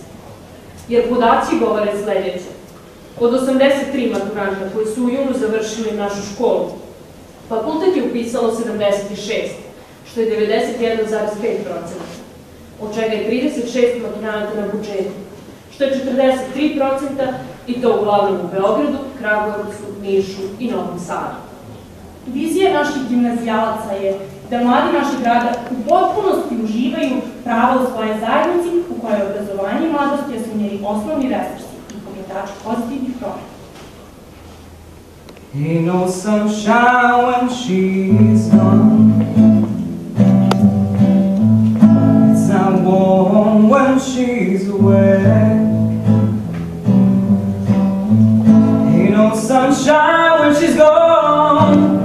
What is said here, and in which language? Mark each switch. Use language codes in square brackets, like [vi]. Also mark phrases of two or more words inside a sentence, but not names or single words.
[sr] Jer podaci govore sledeće. Od 83 maturanta koji su u junu završili našu školu, fakultet je upisalo 76, što je 91,5%, od čega je 36 maturanta na budžetu, što je 43% i to uglavnom u Beogradu, Kragujevcu, Nišu i Novom Sadu. Vizija naših gimnazijalaca je da mladi našeg grada u potpunosti uživaju prava u svojoj zajednici u kojoj obrazovanje i mladosti su njeni osnovni resursi i pokretači pozitivnih promena. [en] Ain't no sunshine when she's gone. It's not warm when she's away. Ain't no sunshine when she's gone.